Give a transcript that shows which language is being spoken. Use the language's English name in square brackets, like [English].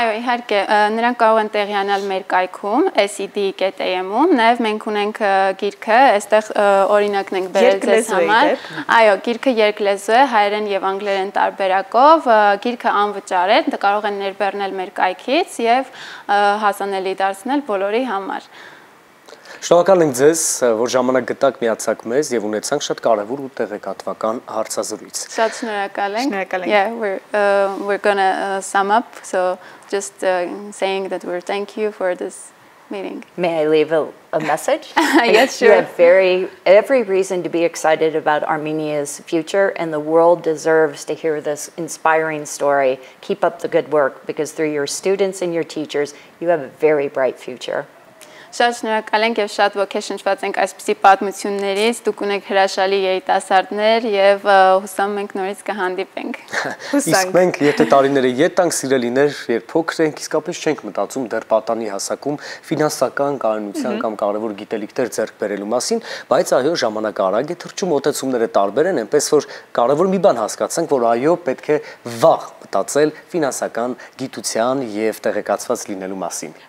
[Armenian] Այո, իհարկե, նրանք կարող են տեղյանալ մեր կայքում SED.am-ում, նաեւ մենք ունենք գիրքը, այստեղ օրինակն ենք բերել ձեզ համար։ Այո, գիրքը երկլեզու է, հայերեն եւ անգլերեն տարբերակով, գիրքը անվճար է, կարող են ներբեռնել մեր կայքից եւ հասանելի դարձնել բոլորի համար։ Շնորհակալ ենք ձեզ, որ ժամանակ գտաք միացաք մեզ եւ ունեցանք շատ կարեւոր ու տեղեկատվական հարցազրույց։ Շատ շնորհակալ ենք։ Շնորհակալ ենք։ [English] Yeah, we're gonna sum up, so just saying that we're thank you for this meeting. May I leave a message? Yes, sure. You have every reason to be excited about Armenia's future, and the world deserves to hear this inspiring story. Keep up the good work, because through your students and your teachers, you have a very bright future. [Armenian] Շատ շնորհակալ ենք եւ շատ ոգեշնչված ենք այսպիսի պատմություններից, դուք ունեք հրաշալի երիտասարդներ եւ հուսամ մենք նորից կհանդիպենք։ Իսկ մենք եթե տարիները ետ տանք սիրելիներ, երբ փոքր ենք, իսկապես չենք մտածում դեռ պատանի հասակում ֆինանսական կայունության կամ կարևոր գիտելիքներ ձեռք բերելու մասին, բայց այո, ժամանակը արագ է թռչում, մոտեցումները տարբեր են, այնպես որ կարևոր մի բան հասկացանք, որ այո, պետք է վաղ մտածել ֆինանսական գիտության եւ տեղեկացված լինելու մասին։